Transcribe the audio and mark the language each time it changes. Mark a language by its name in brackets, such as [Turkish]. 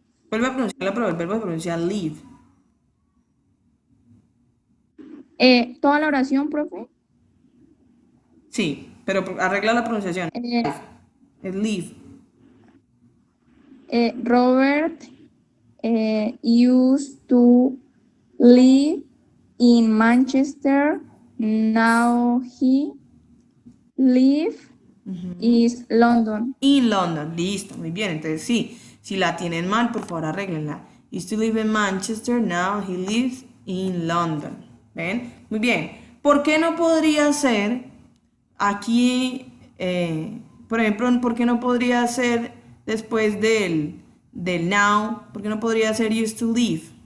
[Spanish] Vuelve a pronunciarlo, pero el verbo se pronuncia live. Toda la oración, profe. Sí, pero arregla la pronunciación. Eh, Es live. [English] Robert used to live in Manchester, now he live is London. In London, [Spanish] listo, muy bien. Entonces sí, Si la tienen mal, por favor, arréglenla. [English] Used to live in Manchester, now he lives in London. [Spanish] ¿Ven? Muy bien. ¿Por qué no podría ser aquí, por ejemplo, por qué no podría ser después del now? ¿Por qué no podría ser used to live?